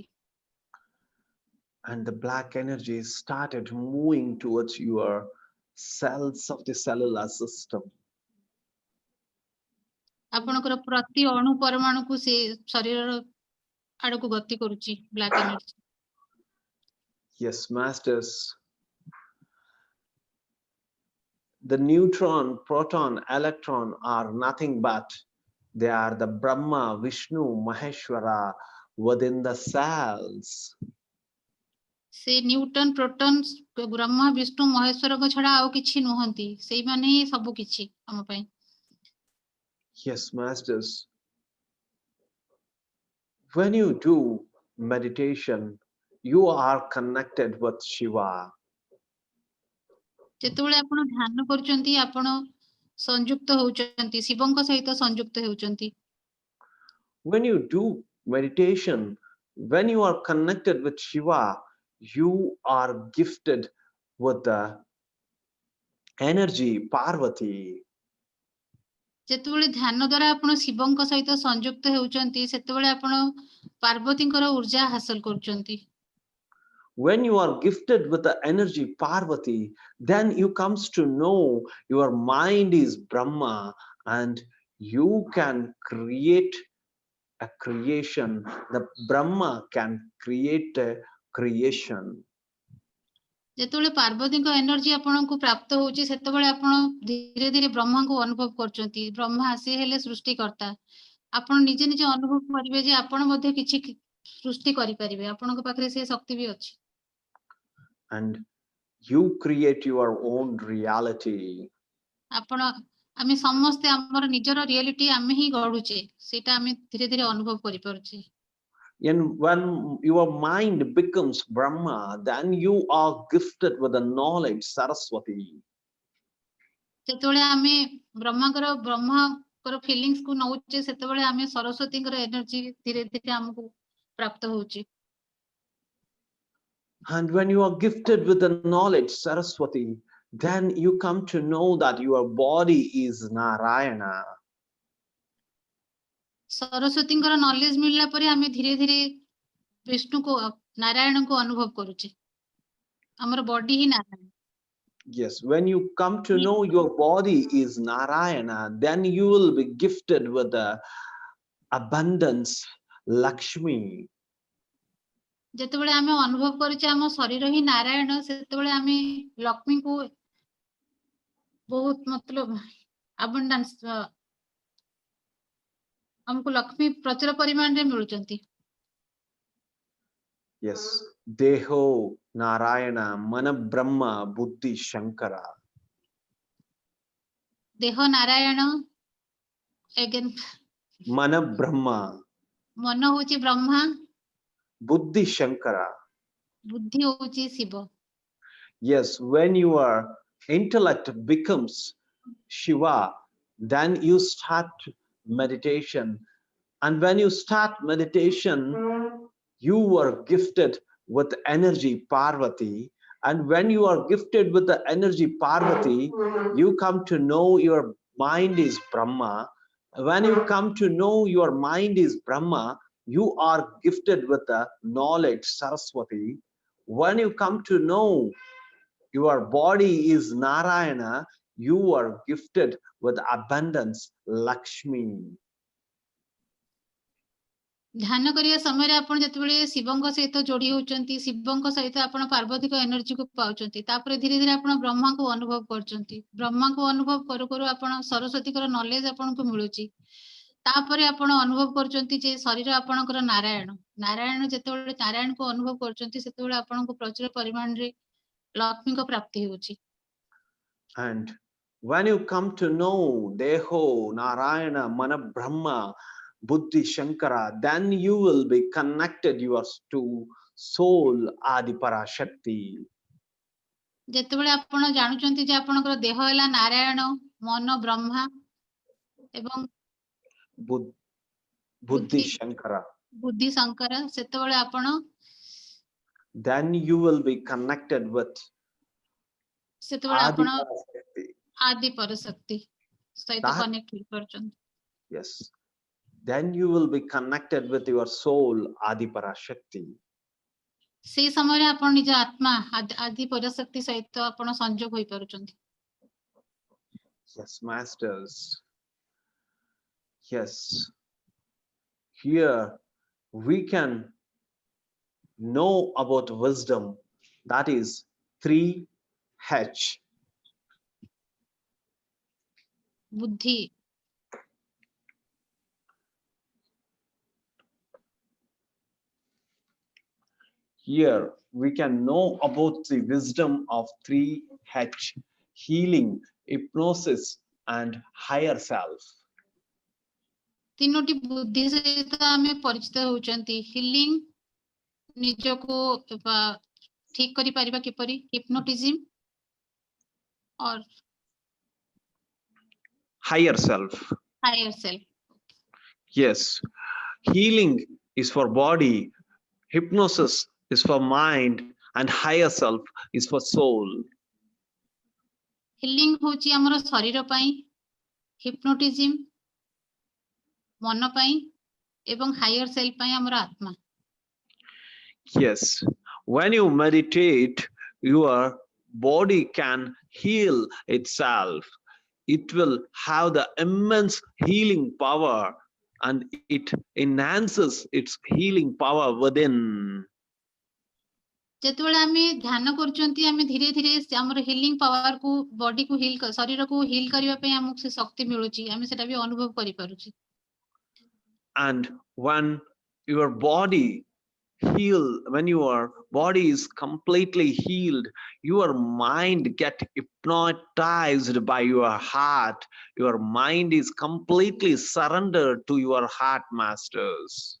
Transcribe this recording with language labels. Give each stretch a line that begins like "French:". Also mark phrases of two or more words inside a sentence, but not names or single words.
English: And the black energy started moving towards your cells of the cellular system.
Odia: ଆପଣଙ୍କର ପ୍ରତି ଅଣୁ ପରମାଣୁକୁ ସେ ଶରୀରର ଆଡକୁ ଗତି କରୁଛି
English: black energy. Yes, masters. The neutron, proton, electron are nothing but they are the Brahma, Vishnu, Maheshwara within the cells.
Odia: ସେ ନ୍ୟୁଟନ, ପ୍ରୋଟନ, ବ୍ରହ୍ମା, ବିଷ୍ଣୁ, ମହେଶ୍ୱରଙ୍କ ଛଡା ଆଉ କିଛି ନୁହନ୍ତି, ସେଇମାନେ ହିଁ ସବୁ କିଛି ଆମ ପାଇଁ।
English: Yes, masters. When you do meditation, you are connected with Shiva.
Odia: ଯେତେବେଳେ ଆପଣ ଧ୍ୟାନ କରୁଛନ୍ତି, ଆପଣ ସଂଯୁକ୍ତ ହେଉଛନ୍ତି, ଶିବଙ୍କ ସହିତ ସଂଯୁକ୍ତ ହେଉଛନ୍ତି।
English: When you do meditation, when you are connected with Shiva, you are gifted with the energy Parvati.
Odia: ଯେତେବେଳେ ଧ୍ୟାନ ଦ୍ୱାରା ଆପଣ ଶିବଙ୍କ ସହିତ ସଂଯୁକ୍ତ ହେଉଛନ୍ତି, ସେତେବେଳେ ଆପଣ ପାର୍ବତୀଙ୍କର ଊର୍ଜା ହାସଲ କରୁଛନ୍ତି।
English: When you are gifted with the energy Parvati, then you comes to know your mind is Brahma and you can create a creation. The Brahma can create a creation.
Odia: ଯେତେବେଳେ ପାର୍ବତୀଙ୍କ ଏନର୍ଜି ଆପଣଙ୍କୁ ପ୍ରାପ୍ତ ହଉଛି, ସେତେବେଳେ ଆପଣ ଧୀରେ ଧୀରେ ବ୍ରହ୍ମାଙ୍କୁ ଅନୁଭବ କରୁଛନ୍ତି। ବ୍ରହ୍ମା ସେ ହେଲେ ସୃଷ୍ଟିକର୍ତ୍ତା। ଆପଣ ନିଜେ ନିଜେ ଅନୁଭବ କରିବେ ଯେ ଆପଣ ମଧ୍ୟ କିଛି ସୃଷ୍ଟି କରିପାରିବେ, ଆପଣଙ୍କ ପାଖରେ ସେ ଶକ୍ତି ବି ଅଛି।
English: And you create your own reality.
Odia: ଆମେ ସମସ୍ତେ ଆମର ନିଜର ରିଆଲିଟି ଆମେ ହିଁ ଗଢୁଛେ, ସେଇଟା ଆମେ ଧୀରେ ଧୀରେ ଅନୁଭବ କରିପାରୁଛେ।
English: And when your mind becomes Brahma, then you are gifted with the knowledge Saraswati.
Odia: ଯେତେବେଳେ ଆମେ ବ୍ରହ୍ମାଙ୍କର ଫିଲିଂସ୍ କୁ ନଉଛେ, ସେତେବେଳେ ଆମେ ସରସ୍ୱତୀଙ୍କର ଏନର୍ଜି ଧୀରେ ଧୀରେ ଆମକୁ ପ୍ରାପ୍ତ ହଉଛି।
English: And when you are gifted with the knowledge Saraswati, then you come to know that your body is Narayana.
Odia: ସରସ୍ୱତୀଙ୍କର ନଲେଜ ମିଳିଲା ପରେ ଆମେ ଧୀରେ ଧୀରେ ବିଷ୍ଣୁକୁ, ନାରାୟଣଙ୍କୁ ଅନୁଭବ କରୁଛେ। ଆମର ବଡି ହିଁ ନାରାୟଣ।
English: Yes, when you come to know your body is Narayana, then you will be gifted with the abundance Lakshmi.
Odia: ଯେତେବେଳେ ଆମେ ଅନୁଭବ କରୁଛେ ଆମ ଶରୀର ହିଁ ନାରାୟଣ, ସେତେବେଳେ ଆମେ ଲକ୍ଷ୍ମୀଙ୍କୁ ବହୁତ ମତଲବ ଆବଣ୍ଡାନ୍ସ, ଆମକୁ ଲକ୍ଷ୍ମୀ ପ୍ରଚୁର ପରିମାଣରେ ମିଳୁଛନ୍ତି।
English: Yes,
Sanskrit: देहो नारायण, मन ब्रह्मा, बुद्धि शङ्कर.
Odia: ଦେହ ନାରାୟଣ,
English: again
Sanskrit: मन ब्रह्मा,
Odia: ମନ ହଉଛି ବ୍ରହ୍ମା,
Sanskrit: बुद्धि शङ्कर.
Odia: ବୁଦ୍ଧି ହଉଛି ଶିବ।
English: Yes, when your intellect becomes Shiva, then you start meditation. And when you start meditation, you are gifted with energy Parvati. And when you are gifted with the energy Parvati, you come to know your mind is Brahma. When you come to know your mind is Brahma, you are gifted with the knowledge Saraswati. When you come to know your body is Narayana, you are gifted with abundance Lakshmi.
Odia: ଧ୍ୟାନ କରିବା ସମୟରେ ଆପଣ ଯେତେବେଳେ ଶିବଙ୍କ ସହିତ ଯୋଡି ହଉଛନ୍ତି, ଶିବଙ୍କ ସହିତ ଆପଣ ପାର୍ବତୀଙ୍କ ଏନର୍ଜିକୁ ପାଉଛନ୍ତି, ତାପରେ ଧୀରେ ଧୀରେ ଆପଣ ବ୍ରହ୍ମାଙ୍କୁ ଅନୁଭବ କରୁଛନ୍ତି। ବ୍ରହ୍ମାଙ୍କୁ ଅନୁଭବ କରୁ କରୁ ଆପଣ ସରସ୍ୱତୀଙ୍କର ନଲେଜ ଆପଣଙ୍କୁ ମିଳୁଛି। ତାପରେ ଆପଣ ଅନୁଭବ କରୁଛନ୍ତି ଯେ ଶରୀର ଆପଣଙ୍କର ନାରାୟଣ। ନାରାୟଣ ଯେତେବେଳେ ନାରାୟଣକୁ ଅନୁଭବ କରୁଛନ୍ତି, ସେତେବେଳେ ଆପଣଙ୍କୁ ପ୍ରଚୁର ପରିମାଣରେ
Hindi: लक्ष्मी को प्राप्ति होची।
English: And when you come to know
Sanskrit: देहो, नारायण, मन ब्रह्मा, बुद्धि शङ्कर,
English: then you will be connected yours to soul Adi Parashakti.
Odia: ଯେତେବେଳେ ଆପଣ ଜାଣୁଛନ୍ତି ଯେ ଆପଣଙ୍କର ଦେହ ହେଲା ନାରାୟଣ, ମନ ବ୍ରହ୍ମା ଏବଂ
Sanskrit: बुद्धि शङ्कर,
Odia: ବୁଦ୍ଧି ଶଙ୍କର, ସେତେବେଳେ ଆପଣ
English: then you will be connected with
Odia: ସେତେବେଳେ Adi ଆପଣ Parashakti. ଆଦି ପରଶକ୍ତି ସହିତ କନେକ୍ଟ ହେଇପାରୁଛନ୍ତି।
English: Yes. Then you will be connected with your soul Adi Parashakti.
Odia: ସେଇ ସମୟରେ ଆପଣ ନିଜ ଆତ୍ମା ଆଦି ପରଶକ୍ତି ସହିତ ଆପଣ ସଂଯୋଗ ହୋଇପାରୁଛନ୍ତି।
English: Yes, masters. Yes. Here we can know about wisdom, that is 3H.
Odia: ବୁଦ୍ଧି,
English: Here we can know about the wisdom of 3H, healing, hypnosis, and higher self.
Odia: ତିନୋଟି ବୁଦ୍ଧି ସହିତ ଆମେ ପରିଚିତ ହେଉଛନ୍ତି। ହିଲିଂ, ନିଜକୁ ଠିକ କରିପାରିବା କିପରି, ହିପ୍ନୋଟିଜିମ୍ और
English: Higher self. higher self. Yes, healing is for body, hypnosis is for mind, and higher self is for soul.
Odia: ହିଲିଂ ହଉଛି ଆମର ଶରୀର ପାଇଁ, ହିପ୍ନୋଟିଜିମ୍ ମନ ପାଇଁ ଏବଂ
English: higher self
Odia: ପାଇଁ ଆମର ଆତ୍ମା।
English: Yes, when you meditate, your body can heal itself. It will have the immense healing power and it enhances its healing power within.
Odia: ଯେତେବେଳେ ଆମେ ଧ୍ୟାନ କରୁଛନ୍ତି, ଆମେ ଧୀରେ ଧୀରେ ଆମର
English: healing power
Odia: କୁ, ବଡି କୁ ହିଲ୍, ଶରୀରକୁ ହିଲ୍ କରିବା ପାଇଁ ଆମକୁ ସେ ଶକ୍ତି ମିଳୁଛି, ଆମେ ସେଟା ବି ଅନୁଭବ କରିପାରୁଛୁ।
English: And when your body when your body is completely healed, your mind get hypnotized by your heart. Your mind is completely surrendered to your heart, masters.